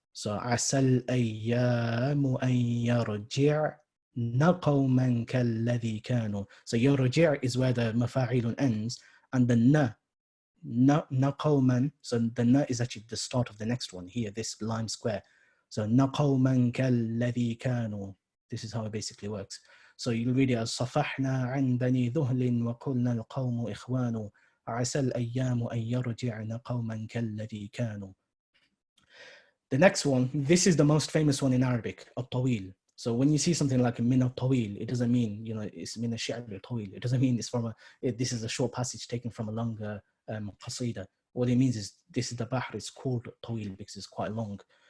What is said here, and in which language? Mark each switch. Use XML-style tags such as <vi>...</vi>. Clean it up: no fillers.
<ar>So asal ayyamu an yarji'na qawman kalladhi kanu.</ar> <en>So yarji' is where the mafa'ilun ends, and the na qawman, so the na is actually the start of the next one here, this line square. So</en> <ar>na qawman kalladhi kanu.</ar> <en>This is how it basically works. So you read it as</en> <ar>صَفَحْنَا عَنْ بَنِي ذُهْلٍ وَقُلْنَا الْقَوْمُ إِخْوَانُ عَسَى الْأَيَّامُ أَن يَرْجِعْنَ قَوْمًا كَالَّذِي كَانُوا.</ar> <en>The next one, this is the most famous one in Arabic, al-Ṭawīl. So when you see something like min al-Ṭawīl, it doesn't mean, it's</en> <ar>min al-shi'r al-Ṭawīl.</ar> <en>It doesn't mean it's this is a short passage taken from a longer qasida. What it means is this is the bahr, it's called Ṭawīl because it's quite long.</en>